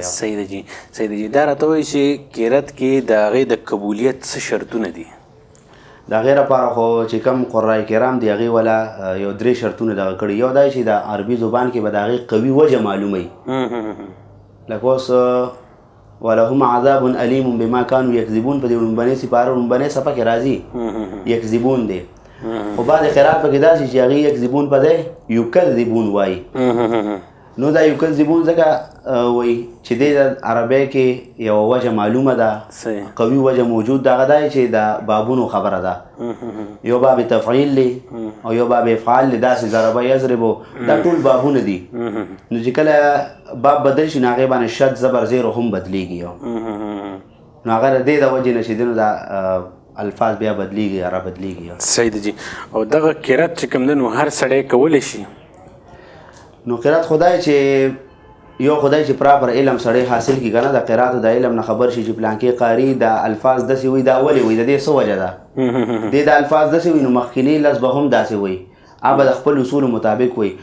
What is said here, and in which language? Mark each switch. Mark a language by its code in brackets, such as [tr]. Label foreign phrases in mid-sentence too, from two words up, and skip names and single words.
[ps] صحیح دی جی. دا راته وایي چې قرات کې د هغې د قبولیت څه شرطونه دي؟ د هغې لپاره خو چې کوم قرای کرام دي هغې والا یو 3 شرطونه دغه کړي. یو دا چې د عربي زبان کې به د هغې قوي وجه معلوموي، لکه اوس [ar] ولهم عذاب علیم بما كانوا یکذبون [ps] په دې لومبنۍ سپاره لومبنۍ صفحه کې راځي یکذبون دی، خو بعضې قرات پکې داسې چې هغې یکذبون په دی یکذبون وایي. نو دا یکذبون ځکه وایي چې دې د عربی کې یوه وجه معلومه ده، قوي وجه موجود ده. هغه دا چې د بابونو خبره ده، یو باب تفعیل دی او یو باب افعال دی، داسې [ar] ضربه یضربو [ps] دا ټول بابونه دي. نو چې کله باب بدل شي نو هغې باندې شد زبر زیر هم بدلیږي، نو هغه د دې د وجې نه چې دی نو دا الفاظ بیا بدلیږي یا را بدلیږي. صحیح دی جی. او دغه قرات چې کوم دی نو هر سړی کولی شي؟ نو قرات خدای چې یو خدای چې پراپر علم سړی حاصل کړي که نه د قراتو د علم نه خبر شي چې پلانکې قاري د الفاظ داسې وي دا ولې وي، د دې څه وجه ده، دې د الفاظ داسې وي نو مخکینی لفظ به هم داسې وي، هغه د خپل اصولو مطابق وي.